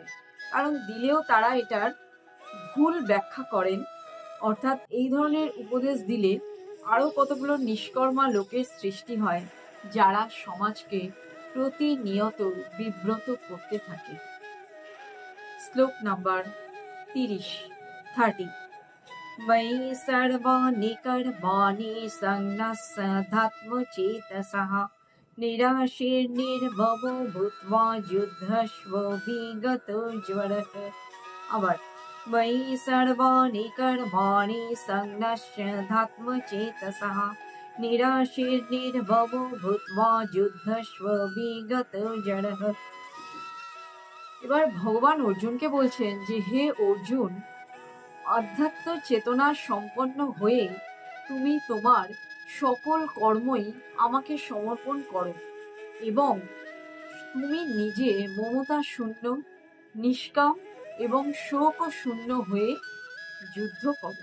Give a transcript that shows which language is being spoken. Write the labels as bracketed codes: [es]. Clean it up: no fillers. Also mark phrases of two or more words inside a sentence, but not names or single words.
[bn] কারণ দিলেও তারা এটার ভুল ব্যাখ্যা করেন। অর্থাৎ এই ধরনের উপদেশ দিলে আরো কতগুলো নিষ্কর্মা লোকের সৃষ্টি হয়, যারা সমাজকে প্রতিনিয়ত বিব্রত করতে থাকে। শ্লোক নাম্বার 30 [sa] ময়ি সর্বাণি কর্মাণি সন্ন্যস্যাধ্যাত্মচেতসঃ নিরাশীর্নির্ভবো ভূত্বা যুদ্ধস্ব বিগতো জ্বরঃ। আবার ময়ি সর্বাণি কর্মাণি সন্ন্যস্যাধ্যাত্মচেতসঃ নিরাশীর্নির্ভবো ভূত্বা যুদ্ধস্ব বিগতো জ্বরঃ। [bn] এবার ভগবান অর্জুনকে বলছেন যে হে অর্জুন, আধ্যাত্ম চেতনা সম্পন্ন হয়ে তুমি তোমার সকল কর্মই আমাকে সমর্পণ করো এবং তুমি নিজে মমতা শূন্য, নিষ্কাম এবং শোক শূন্য হয়ে যুদ্ধ করো।